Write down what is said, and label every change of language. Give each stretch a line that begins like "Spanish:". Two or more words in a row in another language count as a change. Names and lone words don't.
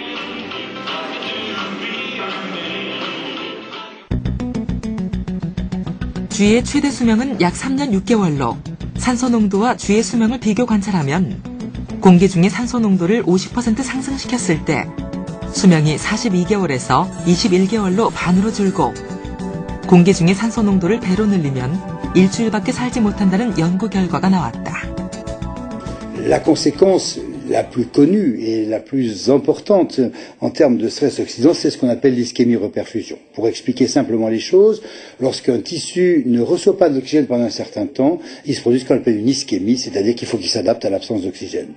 Korean: 쥐의 최대 수명은 약 3년 6개월로 산소 농도와 쥐의 수명을 비교 관찰하면 공기 중의 산소 농도를 50% 상승시켰을 때 수명이 42개월에서 21개월로 반으로 줄고 공기 중의 산소 농도를 배로 늘리면 일주일밖에 살지 못한다는 연구 결과가 나왔다.
French: La conséquence la plus connue et la plus importante en termes de stress oxydant, c'est ce qu'on appelle l'ischémie-reperfusion. Pour expliquer simplement les choses, lorsqu'un tissu ne reçoit pas d'oxygène pendant un certain temps, il se produit ce qu'on appelle une ischémie, c'est-à-dire qu'il faut qu'il s'adapte à l'absence d'oxygène.